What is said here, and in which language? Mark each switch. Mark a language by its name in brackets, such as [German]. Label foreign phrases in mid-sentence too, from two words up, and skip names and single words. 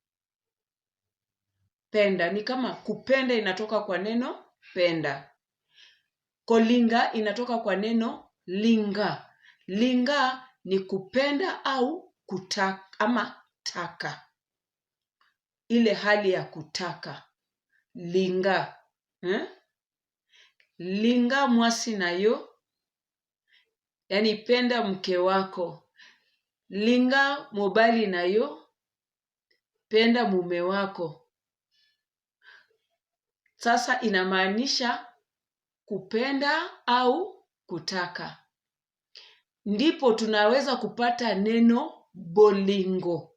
[Swahili] Penda ni kama kupenda inatoka kwa neno penda. Kolinga inatoka kwa neno linga. Linga ni kupenda au kutaka ama taka. Ile hali ya kutaka. [Lingala] Linga. Linga mwasi nayo. [Swahili] Yaani penda mke wako. [Lingala] Linga mobali nayo. [Swahili] Penda mume wako. Sasa inamaanisha kupenda au kutaka. Ndipo tunaweza kupata neno bolingo.